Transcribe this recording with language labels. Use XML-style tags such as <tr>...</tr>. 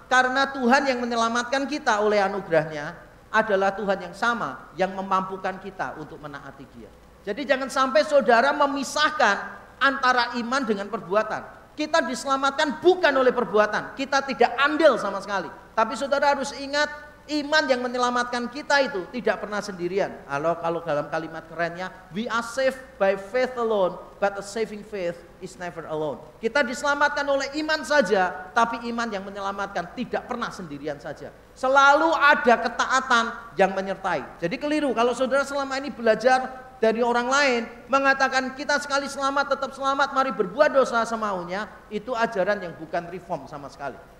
<id>Karena Tuhan yang menyelamatkan kita oleh anugerahnya adalah Tuhan yang sama yang memampukan kita untuk menaati Dia. Jadi jangan sampai saudara memisahkan antara iman dengan perbuatan. Kita diselamatkan bukan oleh perbuatan. Kita tidak andil sama sekali. Tapi saudara harus ingat, iman yang menyelamatkan kita itu tidak pernah sendirian. Kalau dalam kalimat kerennya,</id> <en>we are saved by faith alone, but a saving faith is never alone.</en> <id>Kita diselamatkan oleh iman saja, tapi iman yang menyelamatkan tidak pernah sendirian saja. Selalu ada ketaatan yang menyertai. Jadi keliru kalau saudara selama ini belajar dari orang lain mengatakan kita sekali selamat tetap selamat, mari berbuat dosa semaunya, itu ajaran yang bukan reform sama sekali.</id>